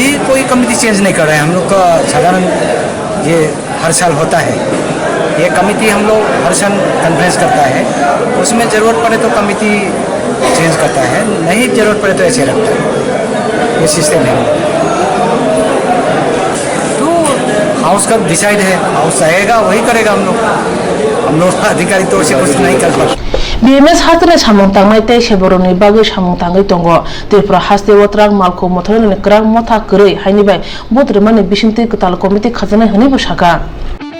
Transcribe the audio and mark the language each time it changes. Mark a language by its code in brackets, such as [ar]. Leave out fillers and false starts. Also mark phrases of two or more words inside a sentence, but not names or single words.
[hi] कोई [en] committee change [hi] नहीं कर रहे हैं हम लोग का साधारण ये हर साल होता है ये कमेटी हम लोग हर साल कॉन्फ्रेंस करता है उसमें ज़रूरत पड़े तो [en] committee change [hi] करता है नहीं ज़रूरत पड़े तो ऐसे रखता है ये सिस्टम है हाउस का डिसाइड है हाउस आएगा वही करेगा हम लोग अधिकारी तो उसे कुछ नहीं कर पाते [trp] बीएमएस हास्ते सामुं तांनाय तै सेबरनि बागे सामुं तांगै दंगो त्रिपुरा हास्ते वट्राक मालखु मथनै क्राक मथा गरै हायनिबाय बोद्रमानि बिसिंति कताल कमिटि खाजानाय हनिबो साका